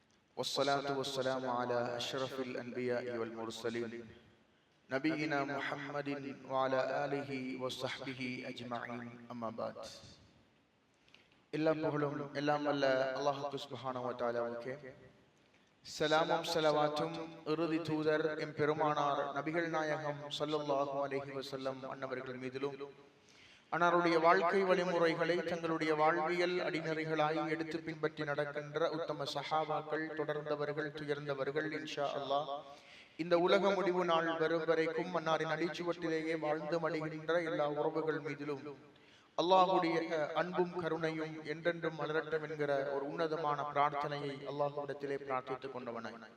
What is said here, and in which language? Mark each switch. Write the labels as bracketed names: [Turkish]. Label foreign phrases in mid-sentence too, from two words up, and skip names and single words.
[Arabic] والصلاة والسلام على أشرف الأنبياء والمرسلين نبينا محمد وعلى آله وصحبه أجمعين أما بعد. [Tamil] எல்லா புகழும் எல்லாம் வல்ல அல்லாஹ் [Arabic] سبحانه وتعالى, [Tamil] ஸலாமும் ஸலவாத்தும் இறுதி தூதர் எம் பெருமானார் நபிகள் நாயகம் [Arabic] صلى الله عليه وسلم [Tamil] அன்னவர்கள் மீதிலும், அன்னாருடைய வாழ்க்கை வழிமுறைகளை தங்களுடைய வாழ்வியல் அடிநெறிகளாய் எடுத்து பின்பற்றி நடக்கின்ற உத்தம சஹாபாக்கள், தொடர்ந்தவர்கள், துயர்ந்தவர்கள் [Arabic] إن شاء الله [Tamil] இந்த உலக முடிவு நாள் வரும் வரைக்கும் அன்னாரின் அடிச்சுவட்டிலேயே வாழ்ந்து மடிகின்ற எல்லா உறவுகள் மீதிலும் அல்லாஹுடைய அன்பும் கருணையும் என்றென்றும் மலரட்டும் என்கிற ஒரு உன்னதமான பிரார்த்தனையை அல்லாஹ்விடத்திலே பிரார்த்தித்துக் கொண்டவனாய்,